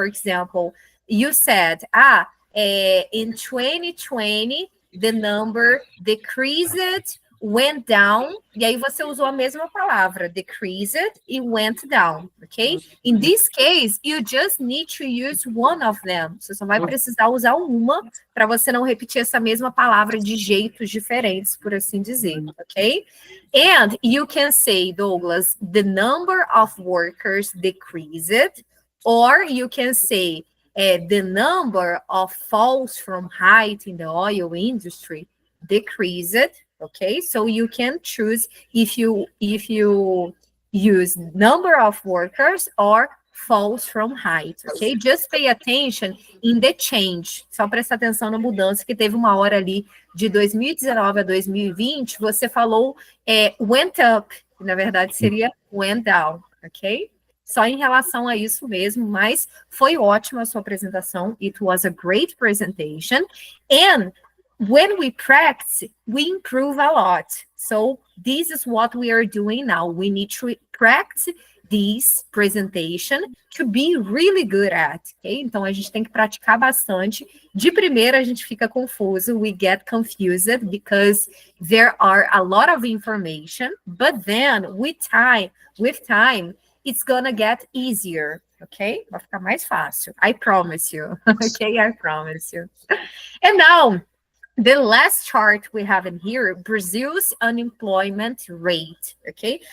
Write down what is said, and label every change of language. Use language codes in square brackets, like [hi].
[en] For example, you said, in 2020, the number decreased, went down, [pt] e aí você usou a mesma palavra, [en] decreased e went down, ok? In this case, you just need to use one of them. [pt] Você só vai precisar usar uma para você não repetir essa mesma palavra de jeitos diferentes, por assim dizer, ok? [en] And you can say, Douglas, the number of workers decreased, or you can say the number of falls from height in the oil industry decreased, okay? So you can choose if you use number of workers or falls from height, ok? Just pay attention in the change. [pt] Só presta atenção na mudança, que teve uma hora ali de 2019 a 2020, você falou [en] went up, [pt] que na verdade seria [en] went down, [pt] ok? Só em relação a isso mesmo, mas foi ótima a sua apresentação. [en] It was a great presentation. And when we practice, we improve a lot. So this is what we are doing now. We need to practice this presentation to be really good at, okay? [pt] Então, a gente tem que praticar bastante. De primeira, a gente fica confuso. [en] We get confused because there are a lot of information. But then, with time, it's gonna get easier, okay? [pt] Vai ficar mais fácil. [en] I promise you, okay? I promise you. And now, the last chart we have in here, Brazil's unemployment rate, okay?